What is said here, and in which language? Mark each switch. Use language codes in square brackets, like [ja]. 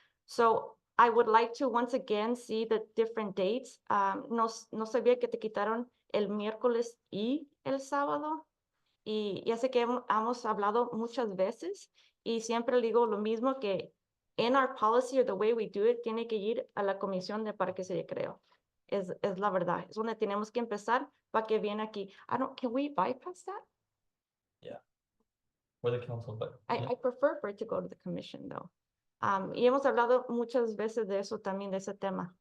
[en] So I would like to once again see the different dates. [es] No sabía que te quitaron el miércoles y el sábado. Y ya sé que hemos hablado muchas veces y siempre digo lo mismo, que [en] in our policy or the way we do it, [es] tiene que ir a la Comisión de Parques y Recreo. Es la verdad. Es donde tenemos que empezar para que viene aquí. [en] Can we bypass that? Yeah. For the council, but. I prefer for it to go to the commission though. [es] Y hemos hablado muchas veces de eso también, de ese tema.